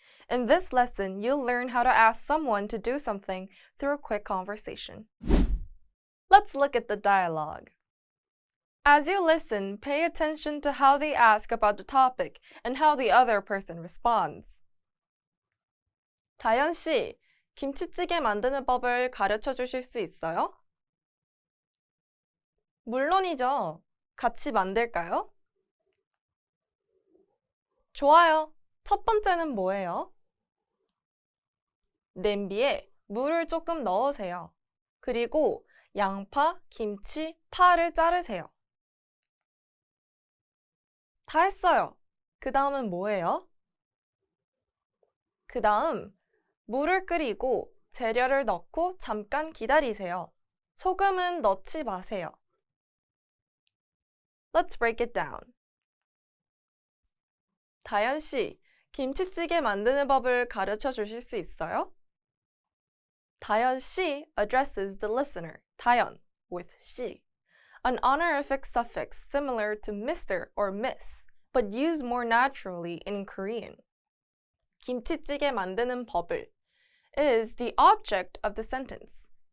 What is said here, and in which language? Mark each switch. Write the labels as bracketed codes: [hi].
[en] In this lesson, you'll learn how to ask someone to do something through a quick conversation. Let's look at the dialogue. As you listen, pay attention to how they ask about the topic and how the other person responds. [ko] 다현 씨, 김치찌개 만드는 법을 가르쳐 주실 수 있어요? 물론이죠. 같이 만들까요? 좋아요. 첫 번째는 뭐예요? 냄비에 물을 조금 넣으세요. 그리고 양파, 김치, 파를 자르세요. 다 했어요. 그 다음은 뭐예요? 그 다음 물을 끓이고 재료를 넣고 잠깐 기다리세요. 소금은 넣지 마세요. [en] Let's break it down. [ko] 다현 씨, 김치찌개 만드는 법을 가르쳐 주실 수 있어요? [en] 다현 씨 addresses the listener, 다현, with 씨. An honorific suffix similar to Mr. or Miss, but used more naturally in Korean. [ko] 김치찌개 만드는 법을 [en] is the object of the sentence.